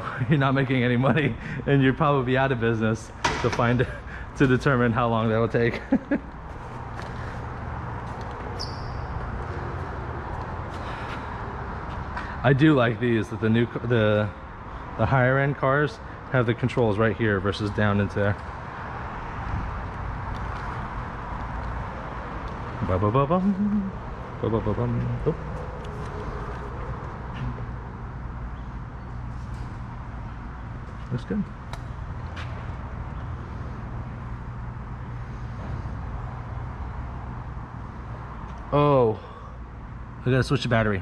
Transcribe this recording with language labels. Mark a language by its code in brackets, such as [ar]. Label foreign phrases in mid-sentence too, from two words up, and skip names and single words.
[en] You're not making any money and you're probably out of business to determine how long that will take. I do like these, that the higher end cars have the controls right here versus down into there. Ba-ba-ba-bum. Ba-ba-ba-bum. Oh. Looks good. Oh, I gotta switch the battery.